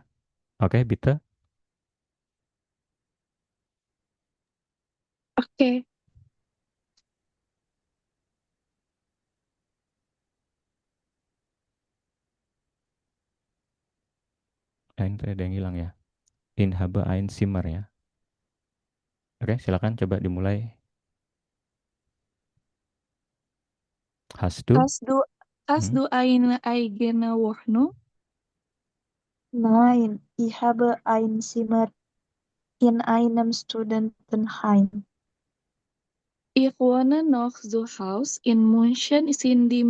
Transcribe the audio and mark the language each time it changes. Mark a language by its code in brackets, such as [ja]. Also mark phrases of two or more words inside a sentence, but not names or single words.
[de] Oke, bitte. [id] Oke. Ini tadi ada yang hilang ya. [de] In habe ein Zimmer ya. [id] Oke, silakan coba dimulai. [de] Hast du? Hast du eine eigene Wohnung? Nein, ich habe ein Zimmer in einem Studentenheim. Ich wohne noch zu Hause in München.